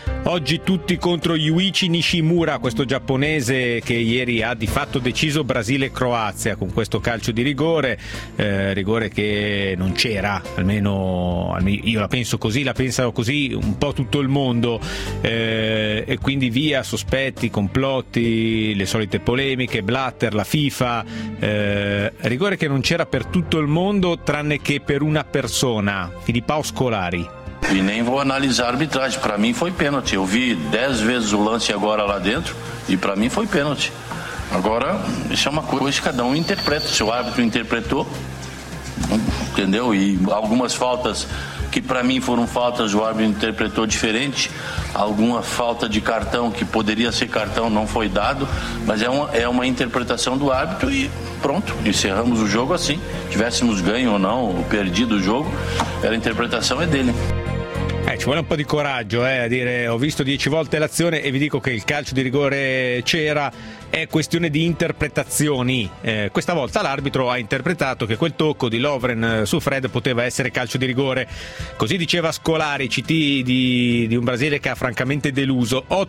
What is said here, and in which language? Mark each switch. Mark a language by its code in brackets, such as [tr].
[it] Oggi tutti contro Yuichi Nishimura, questo giapponese che ieri ha di fatto deciso Brasile-Croazia con questo calcio di rigore, rigore che non c'era, almeno io la penso così, la pensano così un po' tutto il mondo, e quindi via sospetti, complotti, le solite polemiche, Blatter, la FIFA, rigore che non c'era per tutto il mondo tranne che per una persona, Filippo Scolari. [pt] E nem vou analisar a arbitragem, para mim foi pênalti. Eu vi 10 vezes o lance agora lá dentro e para mim foi pênalti. Agora, isso é uma coisa que cada um interpreta, se o árbitro interpretou, entendeu? E algumas faltas que para mim foram faltas, o árbitro interpretou diferente. Alguma falta de cartão que poderia ser cartão não foi dado, mas é uma interpretação do árbitro e pronto, encerramos o jogo assim. Tivéssemos ganho ou não, ou perdido o jogo, a interpretação é dele. [it] Ci vuole un po' di coraggio, a dire ho visto 10 volte l'azione e vi dico che il calcio di rigore c'era, è questione di interpretazioni. Questa volta l'arbitro ha interpretato che quel tocco di Lovren su Fred poteva essere calcio di rigore. Così diceva Scolari, CT di un Brasile che ha francamente deluso.